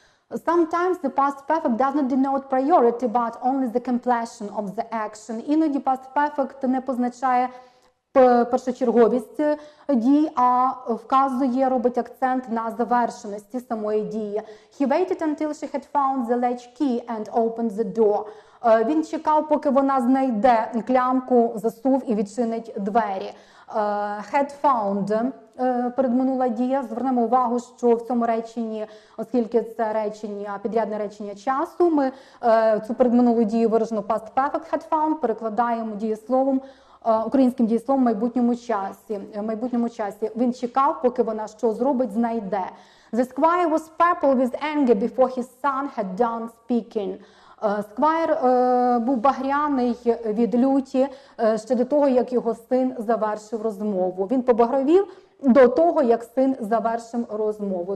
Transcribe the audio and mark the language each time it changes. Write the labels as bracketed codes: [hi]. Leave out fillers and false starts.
[en] Sometimes the past perfect does not denote priority, but only the completion of the action. [uk] Іноді past perfect не позначає першочерговість дій, а вказує, робить акцент на завершеності самої дії. [en] He waited until she had found the latch key and opened the door. [uk] Він чекав, поки вона знайде клямку, засув і відчинить двері. [en] Had found [uk] передминула дія. Звернемо увагу, що в цьому реченні, оскільки це речення, підрядне речення часу, ми цю передминулу дію виражену past perfect [en] had found [uk] перекладаємо дієсловом, українським дієсловом в майбутньому часі. Він чекав, поки вона що зробить, знайде. [en] The squire was purple with anger before his son had done speaking. [uk] Сквайр був багряний від люті ще до того, як його син завершив розмову. Він побагровів до того, як син завершив розмову.